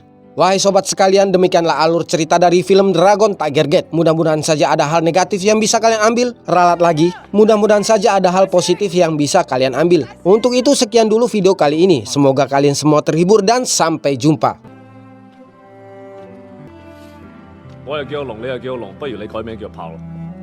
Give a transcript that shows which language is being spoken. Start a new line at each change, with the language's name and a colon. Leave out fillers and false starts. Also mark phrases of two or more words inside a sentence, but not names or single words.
Indonesian: Wahai sobat sekalian, demikianlah alur cerita dari film Dragon Tiger Gate. Mudah-mudahan saja ada hal negatif yang bisa kalian ambil. Ralat lagi, mudah-mudahan saja ada hal positif yang bisa kalian ambil. Untuk itu sekian dulu video kali ini. Semoga kalian semua terhibur dan sampai jumpa.
Cantonese: 我又叫龍，你又叫龍，不如你改名叫炮咯。